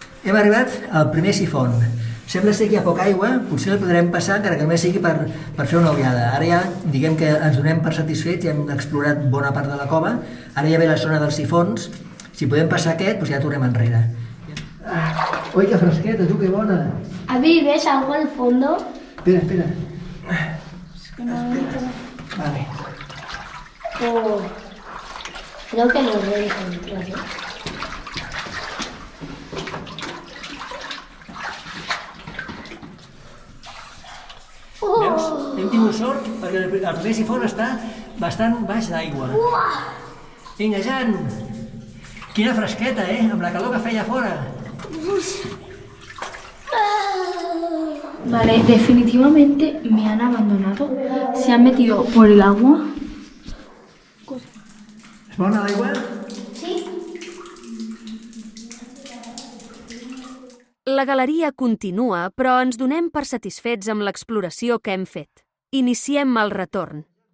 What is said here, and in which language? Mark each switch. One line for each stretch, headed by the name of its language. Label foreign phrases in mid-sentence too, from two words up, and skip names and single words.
Catalan: Hem arribat al primer sifon. Sembla ser que hi ha poca aigua, potser el podrem passar encara que només sigui per fer una ullada. Ara ja, diguem que ens donem per satisfets, ja hem explorat bona part de la cova, ara ja ve la zona dels sifons, si podem passar aquest, doncs ja tornem enrere. Ui, que fresqueta, tu, que bona!
Spanish: Abby, ¿ves algo al fondo? Espera, espera. Es que no veo. Vale. Oh, creo que lo veo encontrar.
Catalan: Veus? Hem tingut sort perquè el primer sifon està bastant baix d'aigua. Vinga, Jan! Quina fresqueta, amb la calor que feia fora.
Spanish: Vale, definitivamente me han abandonado. Se han metido por el agua.
Catalan: És bona l'aigua? La galeria continua, però ens donem per satisfets amb l'exploració que hem fet. Iniciem el retorn.